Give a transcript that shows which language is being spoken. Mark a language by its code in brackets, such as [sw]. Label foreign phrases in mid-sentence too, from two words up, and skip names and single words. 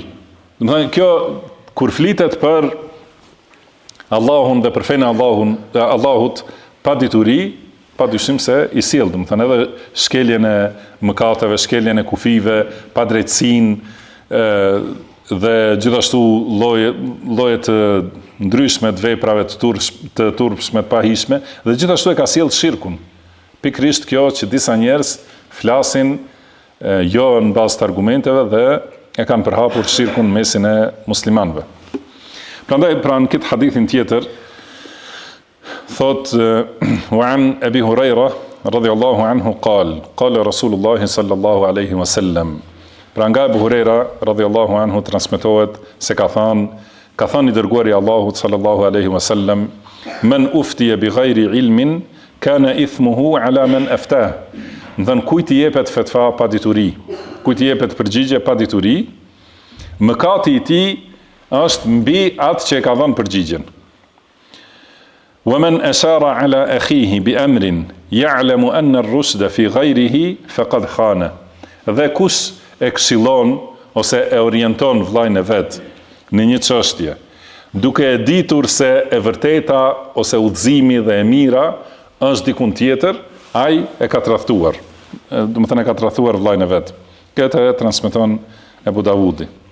[sq] Domethënë kjo kur flitet për Allahun dhe për fenë e Allahut pa dituri, pa dyshim se i sjell, domethënë edhe shkeljen e mëkateve, shkeljen e kufive, pa drejtësinë dhe gjithashtu lloje të ndryshme të veprave të turpshme, të pahishme, dhe gjithashtu e ka sjell shirkun. Pikrisht kjo që disa njerëz flasin jo në bazë të argumenteve dhe e kanë përhapur shirkun në mesin e muslimanëve. Prandaj pra në këtë hadithin tjetër thot [ar] وعن أبي هريرة رضي الله عنه قال رسول الله صلى الله عليه وسلم, [sq] Pra nga Abu Huraira [ar] رضي الله عنه [sq] transmetohet se ka thënë i dërguari i Allahut [ar] صلى الله عليه وسلم, من أفتي بغير علم كان إثمه على من أفتاه. [sq] Ndën kujt i jepet fetva pa dituri, kujt i jepet përgjigje pa dituri, mëkati i tij është mbi atë që e ka dhënë përgjigjen. [ar] ومن أشار على أخيه بأمر يعلم أن الرشد في غيره فقد خان. [sq] Dhe kush e këshillon ose e orienton vllajën e vet në një çështje, duke e ditur se e vërteta ose udhëzimi dhe e mira është dikun tjetër, ai e ka tradhtuar. Do të thënë e ka tradhtuar vllajën e vet. Këtë e transmeton Abu Davudi.